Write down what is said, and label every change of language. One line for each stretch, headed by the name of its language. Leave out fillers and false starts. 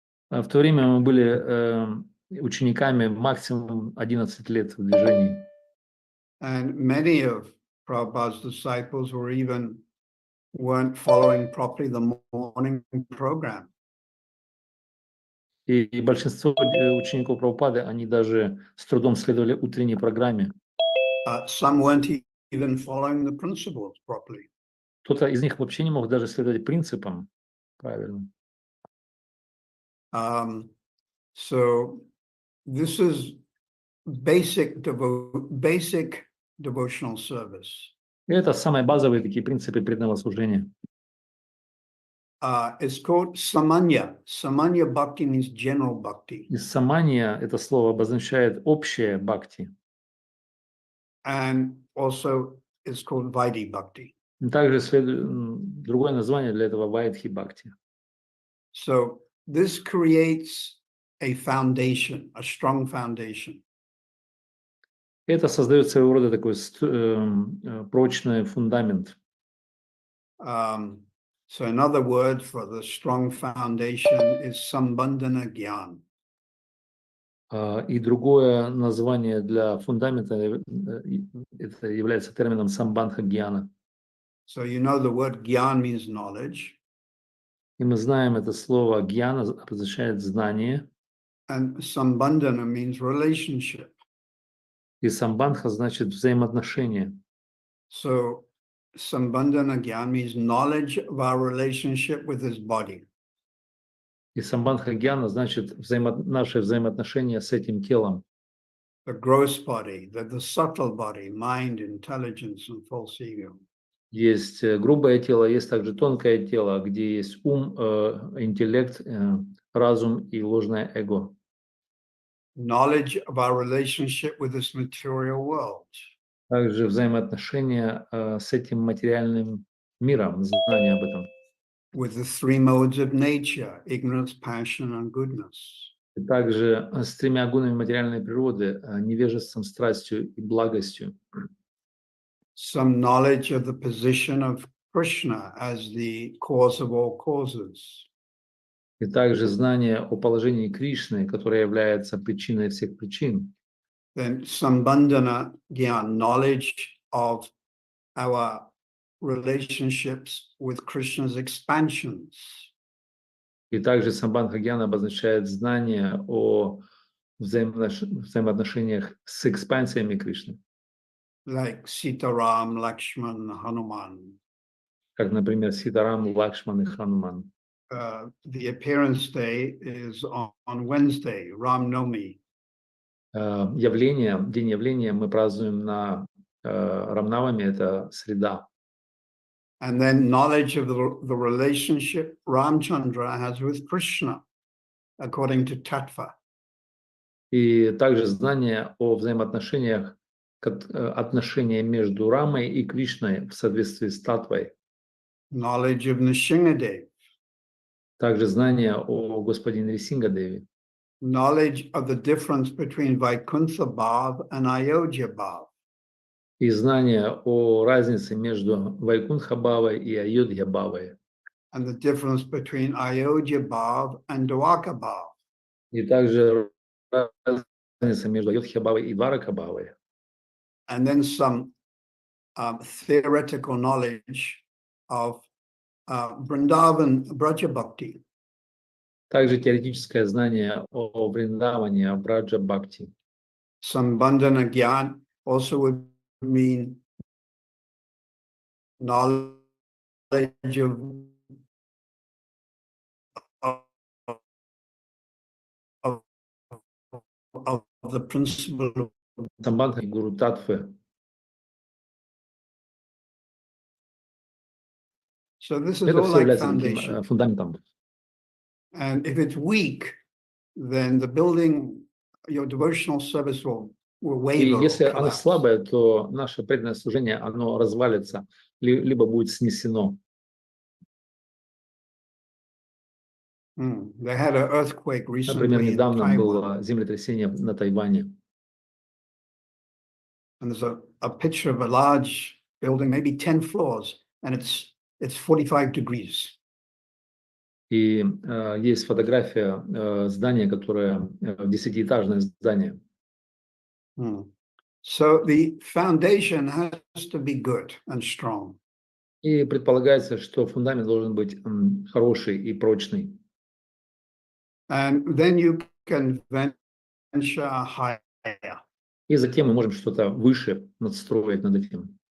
Russian: В то время мы были учениками максимум 11 лет в движении.
English: And many of Prabhupada's disciples weren't following properly the morning program.
Russian: И большинство учеников Прабхупады, они даже с трудом следовали утренней программе.
English: Some weren't even following the principles properly.
Russian: Кто-то из них вообще не мог даже следовать принципам правильно.
English: So this is basic devotional service.
Russian: И это самые базовые такие принципы преданного служения.
English: It's called samanya. Samanya bhakti means general bhakti.
Russian: И самания, это слово обозначает общее бхакти.
English: And also it's called vaidhi bhakti.
Russian: Также другое название для этого вайдхи бхакти.
English: So this creates a foundation, a strong foundation.
Russian: Это создает своего рода такой прочный фундамент.
English: So another word for the strong foundation is sambandhana gyan.
Russian: И другое название для фундамента это является термином самбандха гьяна.
English: So you know the word gyan means knowledge.
Russian: И мы знаем это слово гьяна обозначает знание.
English: And sambandhana means relationship.
Russian: И самбандха значит взаимоотношения.
English: So sambandhana gyan means knowledge of our relationship with his body.
Russian: И самбандха гьяна значит наши взаимоотношения с этим телом.
English: The gross body, the subtle body, mind, intelligence, and false ego.
Russian: Есть грубое тело, есть также тонкое тело, где есть ум, интеллект, разум и ложное эго.
English: knowledge of our relationship with this material world,
Russian: Также взаимоотношения с этим материальным миром, знание об этом.
English: with the three modes of nature, ignorance, passion, and goodness.
Russian: И также с тремя гунами материальной природы, невежеством, страстью и благостью.
English: Some knowledge of the position of Krishna as the cause of all causes.
Russian: И также знание о положении Кришны, которое является причиной всех причин.
English: Then Sambandhana Gyan, knowledge of our relationships with Krishna's expansions.
Russian: И также самбандха-гьяна обозначает знание о взаимоотношениях с экспансиями Кришны.
English: Like Sitaram, Lakshman, Hanuman.
Russian: Как, например, Ситарам, Лакшман и Хануман.
English: The appearance day is on Wednesday, Ram Nomi.
Russian: День явления мы празднуем на Рамнавами, это среда.
English: And then knowledge of the relationship Ramchandra has with Krishna, according to Tattva.
Russian: И также знание о взаимоотношениях, отношения между Рамой и Кришной в соответствии с Татвой.
English: Knowledge of Nrsimhadev.
Russian: Также знание о господине Нрисингадеве.
English: Knowledge of the difference between Vaikuntha Bhav and Ayodhya Bhav.
Russian: И знание о разнице между Вайкунтха-бхавой и Айодхья-бхавой.
English: And the difference between Ayodhya Bhav and Dwaka Bhav.
Russian: И также разница между Айодхья-бхавой и Дварака-бхавой.
English: And then some theoretical knowledge of Vrindavan Braja Bhakti.
Russian: Также теоретическое знание о Вриндаване, о Браджа-бхакти.
English: Sambandhana Gyan also would mean knowledge of the principle.
Russian: Самбандха и Гуру Татвы.
English: So this is
Russian: Это
English: all
Russian: все
English: like
Russian: является
English: foundation.
Russian: таким фундаментом.
English: And if it's weak, then the building, your devotional service will
Russian: И
English: waver.
Russian: если
English: Or
Russian: оно
English: collapse.
Russian: слабое, то наше преданное служение, оно развалится, либо будет снесено.
English: They had an earthquake
Russian: Например,
English: recently in
Russian: недавно
English: Taiwan,
Russian: было землетрясение на Тайване.
English: and there's a picture of a large building, maybe 10 floors, and it's 45 degrees.
Russian: И есть фотография здания, которое 10-этажное здание.
English: So the foundation has to be good and strong.
Russian: И предполагается, что фундамент должен быть хороший и прочный.
English: And then you can venture higher.
Russian: И затем мы можем что-то выше надстроить над этим.